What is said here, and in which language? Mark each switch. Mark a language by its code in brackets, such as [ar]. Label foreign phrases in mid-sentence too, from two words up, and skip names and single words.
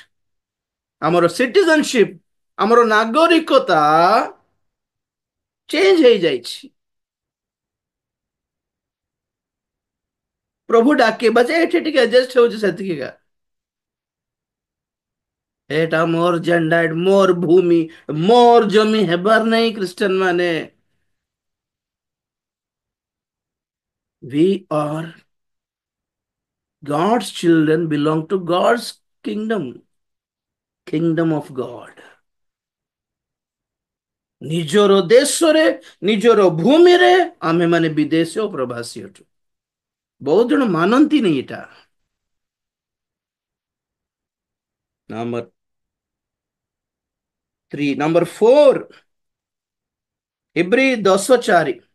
[or] ଆମର ସିଟିଜନସିପ, ଆମର ନାଗରିକତା ଚେଞ୍ଜ ହେଇଯାଇଛି। ପ୍ରଭୁ ଡାକିବା ଯେ ଏଠି ଟିକେ ଆଡଜଷ୍ଟ ହଉଛି, ସେତିକିକା। ଏଟା ମୋର ଜେଣ୍ଡା, ମୋର ଭୂମି, ମୋର ଜମି ହେବାର ନାହିଁ। ଖ୍ରୀଷ୍ଟିଆନ ମାନେ, [en] we are God's children, belong to God's kingdom, kingdom of God। [or] ନିଜର ଦେଶରେ, ନିଜର ଭୂମିରେ ଆମେ ମାନେ ବିଦେଶୀ ଓ ପ୍ରବାସୀ ଅଟୁ। ବହୁତ ଜଣ ମାନନ୍ତିନି ଏଇଟା। ନମ୍ବର 3, ନମ୍ବର 4, ଇବ୍ରୀ 10:4।